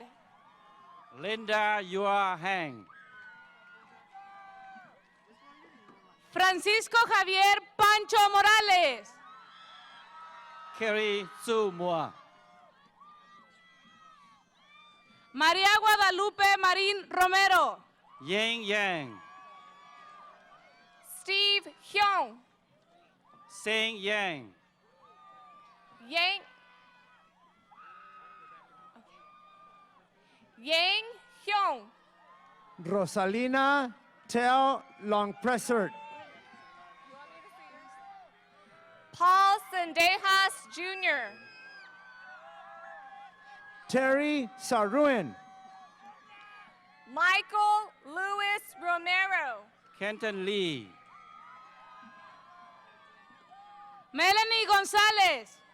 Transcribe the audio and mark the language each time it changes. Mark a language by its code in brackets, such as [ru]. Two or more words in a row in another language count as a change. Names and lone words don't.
[en] Linda Yua Hang. Francisco Javier Pancho Morales. Kerry Su Mua. María Guadalupe Marín Romero. Yang Yang. Steve Hyung. Seng Yang. Yang. Yang Hyung. Rosalina Teo Longpressert. Paul Sendejas Jr. Terry Saruin. Michael Luis Romero. Kenton Lee. Melanie Gonzalez.